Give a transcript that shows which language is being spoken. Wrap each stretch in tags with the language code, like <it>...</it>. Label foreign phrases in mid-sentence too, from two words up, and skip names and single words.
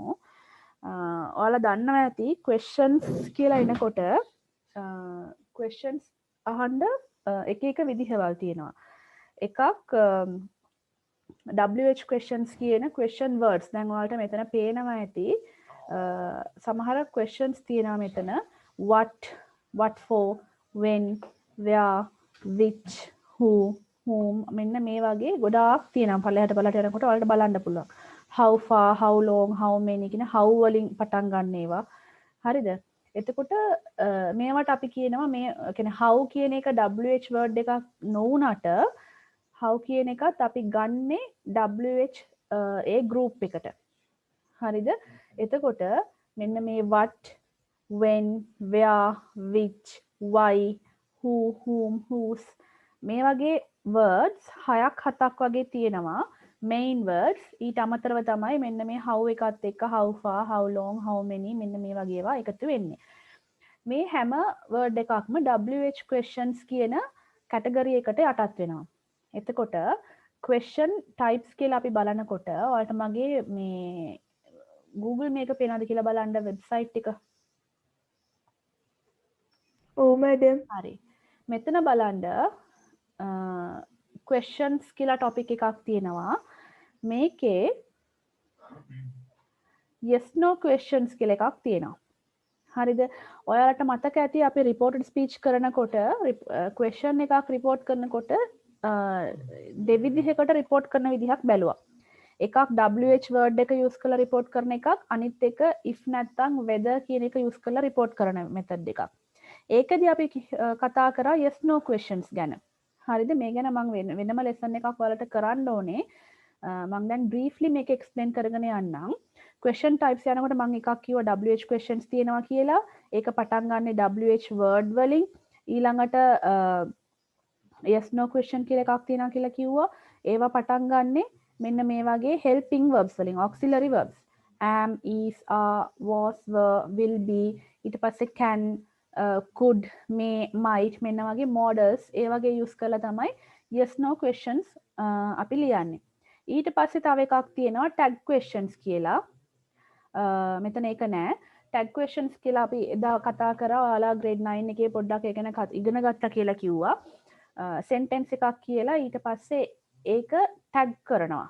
<si>ඔයාලා දන්නවා ඇති questions කියලා එනකොට questions අහන්න එක එක විදිහවල් තියෙනවා.</si> <en>එකක් WH questions කියන question words.</en> <si>දැන් ඔයාලට මෙතන පේනවා ඇති සමහර questions තියෙනවා මෙතන</si> <en>what for, when, where, which, who, whom</en> <si>මෙන්න මේ වගේ ගොඩාක් තියෙනවා. පළයට යනකොට ඔයාලට බලන්න පුළුවන්.</si> <en>how far, how long, how many කියන how</en> <si>වලින් පටන් ගන්න ඒවා. හරිද? එතකොට මේවට අපි කියනවා මේ කියන්නේ how කියන එක</si> <en>WH word</en> <si>එකක් නොවුනට how කියන එකත් අපි ගන්නේ WH ඒ group එකට. හරිද? එතකොට මෙන්න මේ</si> <en>what, when, where, which, why, who, whom, whose</en> <si>මේ වගේ words 6ක් 7ක් වගේ තියෙනවා.</si> <en>main words</en> <si>ඊට අමතරව තමයි මෙන්න මේ how එකත් එක්ක</si> <en>how far, how long, how many</en> <si>මෙන්න මේ වගේ ඒවා එකතු වෙන්නේ. මේ හැම word එකක්ම</si> <en>WH questions</en> <si>කියන category එකට යටත් වෙනවා. එතකොට</si> <en>question types</en> <si>කියලා අපි බලනකොට ඔයාලට මගේ මේ Google මේක පේනවද කියලා බලන්න වෙබ්සයිට් එක. ඔව් මැඩම්. හරි. මෙතන බලන්න questions කියලා topic එකක් තියෙනවා. මේකේ</si> <en>yes no questions</en> <si>කියලා එකක් තියෙනවා. හරිද? ඔයාලට මතක ඇති අපි</si> <en>reported speech</en> <si>කරනකොට question එකක් report කරනකොට දෙවිදිහකට report කරන විදිහක් බැලුවා. එකක්</si> <en>WH word</en> <si>එක use කරලා report කරන එකක්, අනිත් එක if නැත්නම් whether කියන එක use කරලා report කරන method එකක්. ඒකදී අපි කතා කරා</si> <en>yes no questions</en> <si>ගැන. හරිද? මේ ගැන මම වෙනම lesson එකක් ඔයාලට කරන්න ඕනේ. මම දැන් briefly මේක explain කරගෙන යන්නම්.</si> <en>question types</en> <si>යනකොට මම එකක් කිව්වා</si> <en>WH questions</en> <si>තියෙනවා කියලා. ඒක පටන් ගන්න</si> <en>WH word</en> <si>වලින්. ඊළඟට</si> <en>yes no question</en> <si>කියලා එකක් තියෙනවා කියලා කිව්වා. ඒවා පටන් ගන්නෙ මෙන්න මේ වගේ</si> <en>helping verbs</en> <si>වලින්,</si> <en>auxiliary verbs. am, is, are, was, were, will be,</en> <si>ඊට පස්සේ</si> <en>can, could, may, might</en> <si>මෙන්න වගේ modals ඒ වගේ use කරලා තමයි yes no questions අපි ලියන්නේ. ඊට පස්සේ තව එකක් තියෙනවා</si> <en>tag questions</en> <si>කියලා. මෙතන ඒක නෑ.</si> <en>tag questions</en> <si>කියලා අපි එදා කතා කරා. ඔයාලා grade 9 එකේ පොඩ්ඩක් ඒ ගැන ඉගෙන ගත්තා කියලා කිව්වා. sentence එකක් කියලා ඊට පස්සේ ඒක tag කරනවා.</si>